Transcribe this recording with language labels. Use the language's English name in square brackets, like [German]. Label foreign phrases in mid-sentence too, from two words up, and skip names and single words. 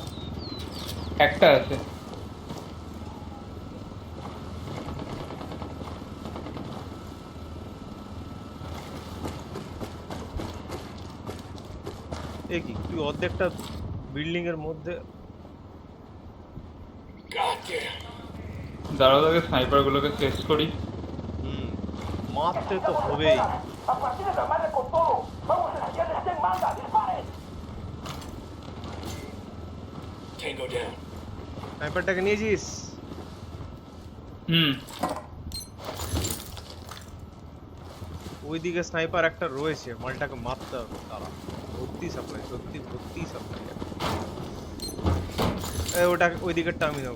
[Bangla] একটা আছে। এ কি তুই অর্ধেকটা বিল্ডিং এর মধ্যে? [English] God damn. [Bangla] দাঁড়াও আগে স্নাইপার গুলোকে শেষ করি। মারতে তো হবেই। [Spanish] A partir de la madre con todo. Vamos a enseñarles quién manda. ¡Disparen! [English] Tango down. [Bangla] স্নাইপারটাকে নিয়েছিস? ওইদিকে স্নাইপার একটা রয়েছে, মালটাকে মারতে হবে। তারা ভর্তি সাপ্লাই, সত্যি ভর্তি সাপ্লাই। ওটা ওইদিকেরটা আমি নেবো।